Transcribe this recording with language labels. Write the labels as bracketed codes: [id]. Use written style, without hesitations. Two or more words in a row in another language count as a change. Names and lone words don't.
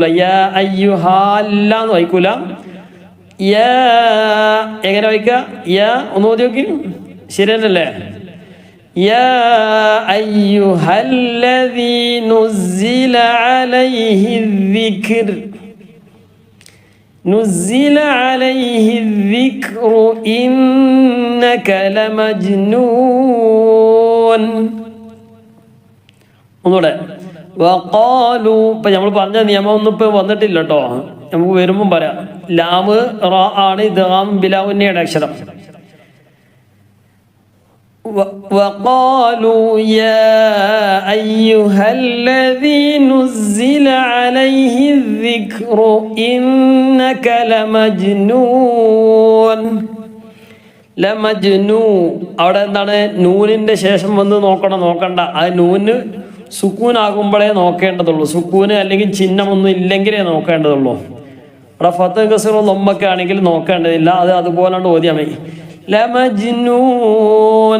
[ar] يا أيها [ml] എന്ന് വായിക്കൂല. യാ എങ്ങനെ വായിക്കുക? യാ ഒന്ന് ഓതി നോക്കി. ശരിയല്ലേ? [ar] يا أيها الذي نزل عليه ذكر. نزل عليه الذكر إنك لمجنون. [ml] ഒന്നുകൂടെ. വഖാലു. ഇപ്പം നമ്മൾ പറഞ്ഞ നിയമം ഒന്നും ഇപ്പം വന്നിട്ടില്ല കേട്ടോ. നമുക്ക് വരുമ്പം പറയാം. ലാമ് റാ ആണ്. ഇദ്ഗാം ബിലാഉന്നയുടെ അക്ഷരം. [ar] وقالوا يا أيها الذي نزل عليه الذكر إنك لمجنون. [ml] ലമജ്നൂ അവിടെ എന്താണ്? നൂനിന്റെ ശേഷം വന്ന് നോക്കണ്ട. ആ നൂന് സുക്കൂനാകുമ്പോഴേ നോക്കേണ്ടതുള്ളൂ. സുക്കൂന് അല്ലെങ്കിൽ ചിഹ്നമൊന്നും ഇല്ലെങ്കിലേ നോക്കേണ്ടതുള്ളൂ. അവിടെ ഫത്ത് കസ്റോ ലൊമ്മൊക്കെ ആണെങ്കിൽ നോക്കേണ്ടതില്ല. അത് അതുപോലാണ്ട് ഓതിയാൽ മതി. ലമജ്നൂൻ.